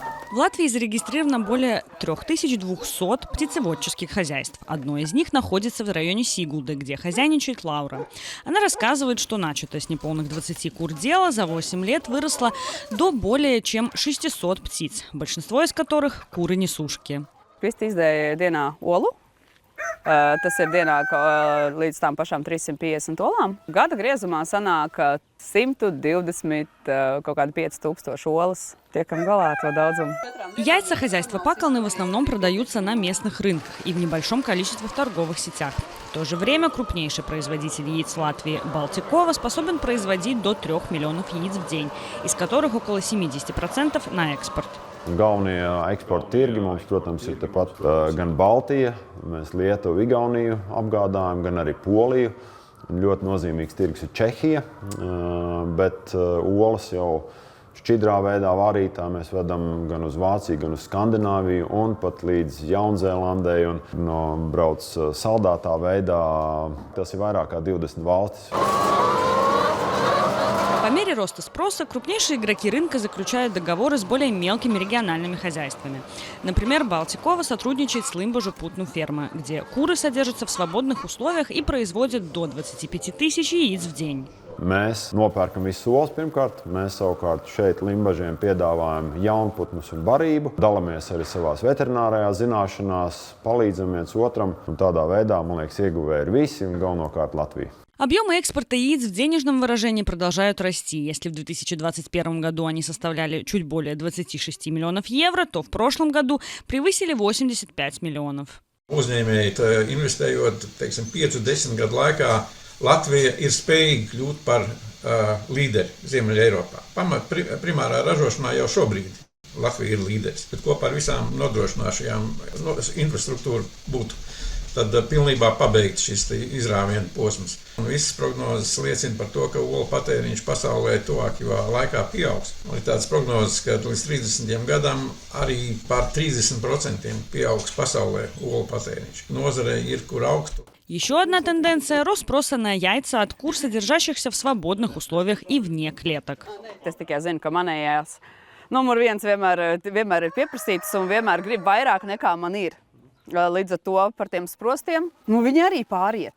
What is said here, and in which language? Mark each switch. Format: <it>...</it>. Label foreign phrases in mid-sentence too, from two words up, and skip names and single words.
<ru>В Латвии зарегистрировано более 3200 птицеводческих хозяйств. Одно из них находится в районе Сигулды, где хозяйничает Лаура. Она рассказывает, что начатое с неполных 20 кур дело за 8 лет выросло до более чем 600 птиц, большинство из которых – куры-несушки.</ru> <lv>Tas ir dienā līdz tām pašām 350 olām. Gada griezumā sanāk 120 kaut kādi 5000 olas. Tiekam galā ar to daudzumu.</lv> <ru>Яйца хозяйства Пакалны в основном продаются на местных рынках и в небольшом количестве в торговых сетях. В то же время крупнейший производитель яиц Латвии Балтикова способен производить до 3 миллионов яиц в день, из которых около 70% на экспорт.</ru> <lv>Galvenie eksporta tirgi mums, protams, ir tepat gan Baltija, mēs Lietuvu, Igauniju apgādājam, gan arī Poliju. Ļoti nozīmīgs tirgus ir Čehija, bet olas jau šķidrā veidā varītā mēs vedam gan uz Vāciju, gan uz Skandināviju un pat līdz Jaunzēlandei. Un brauc saldātā veidā, tas ir vairāk kā 20 valstis.</lv> <ru>По мере роста спроса крупнейшие игроки рынка заключают договоры с более мелкими региональными хозяйствами. Например, Балтикова сотрудничает с Limbažu putnu ферма, где куры содержатся в свободных условиях и производят до 25 тысяч яиц в день.</ru> <lv>Mēs nopērkam visus olas pirmkārt. Mēs savukārt šeit Limbažiem piedāvājam jaunputnus un barību. Dalamies arī savās veterinārajās zināšanās, palīdzam viens otram. Un tādā veidā, man liekas, ieguvēji ir visi un galvenokārt Latvija.</lv> <ru>Объемы экспорта яиц в денежном выражении продолжают расти. Если в 2021 году они составляли чуть более 26 миллионов евро, то в прошлом году превысили 85 миллионов.</ru> <lv>Uzņēmēji investējot, 5-10 gadu laikā, Latvija ir spējīga kļūt par līderi Ziemeļa Eiropā. Primārā ražošanā jau šobrīd Latvija ir līderis, bet kopā ar visām nodrošināšajām infrastruktūru būtu tad pilnībā pabeigts šis izrāvienu posms. Un visas prognozes liecina par to, ka olu patēriņš pasaulē tuvākajā laikā pieaugs. Un ir tāds prognozes, ka līdz 30 gadam arī par 30% pieaugs pasaulē olu patēriņš. Nozarei ir kur augt.</lv> <ru>Еще одна тенденция – рост спроса на яйца от кур, содержащихся в свободных условиях и вне клеток.</ru> <lv>Es tikai zinu, ka manējās numur viens vienmēr ir pieprasītas un vienmēr grib vairāk nekā man ir. Līdz ar to par tiem sprostiem viņi arī pāriet.</lv>